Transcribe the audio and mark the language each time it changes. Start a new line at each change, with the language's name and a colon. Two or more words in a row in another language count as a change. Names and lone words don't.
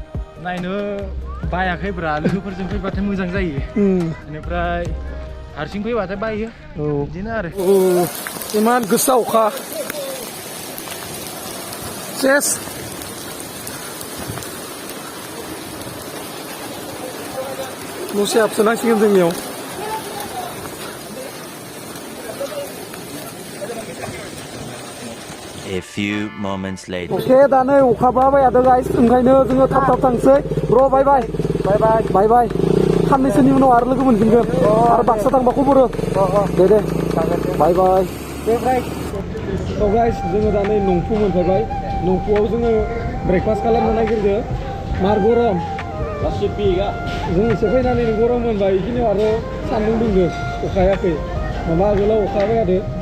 Bodo: नायनो बायाखैब्रा लोगोफोरजों फैबाथाय मोजां जायो बेनिफ्राय हारसिं फैबाथाय बायो बिदिनो आरो इमान गोसा अखा सेस दसे हाबसोनांसिगोन जोंनियाव
English: A few moments later.
Bodo: अके दा नै अखाबो हाबाय थादों गाइस ओंखायनो जोङो थाब थांसै ब्र' बाय बाय साननैसोनि उनाव आरो लोगो मोनफिनगोन आरो बाक्सा थांबा खबर हो दे बाय थ' गाइस जोङो दा नै नंफु मोनफैबाय नंफुआव जोङो ब्रेकफास्ट खालामनो नागिरदो मार गरम जों एसे फैनानै गरम मोनबाय बेखिनियाव आरो सान्दुं दुंदो अखा हायाखै माबा आगोलाव अखा हाबाय थादो